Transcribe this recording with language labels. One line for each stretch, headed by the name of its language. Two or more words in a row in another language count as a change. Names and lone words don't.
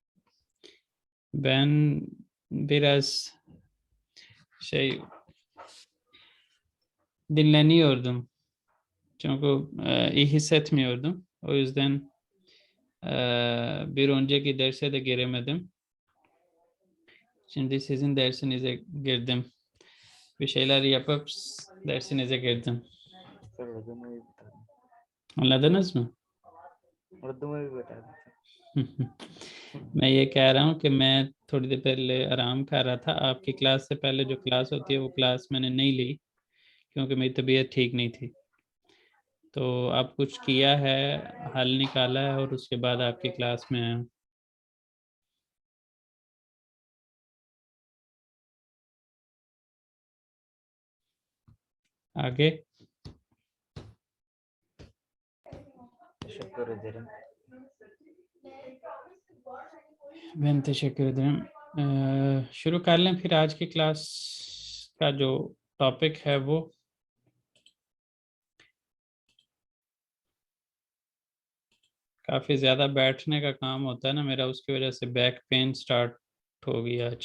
Turkish: Ben biraz dinleniyordum. Çünkü iyi hissetmiyordum. O yüzden bir önceki derse de giremedim. Şimdi sizin dersinize girdim. Bir şeyler yapıp dersinize girdim.
Urdu: سر اردو میں بھی بتا دیں.
Turkish: Anladınız mı?
Urdu: اردو میں بھی بتا دیں. میں یہ کہہ رہا ہوں کہ میں تھوڑی دیر پہلے آرام کر رہا تھا. آپ کی کلاس سے پہلے جو کلاس ہوتی ہے وہ کلاس میں نے نہیں لی کیونکہ میری طبیعت ٹھیک نہیں تھی. تو آپ کچھ کیا ہے، حل نکالا ہے اور اس کے بعد آپ کی کلاس میں آیا ہوں. आगे।
Turkish: teşekkür ederim। मैं तशक्कुर ederim।
Urdu: شروع کر لیں پھر آج کی کلاس کا جو ٹاپک ہے وہ. کافی زیادہ بیٹھنے کا کام ہوتا ہے نا میرا، اس کی وجہ سے
English: back pain start
Urdu: ہو گئی آج.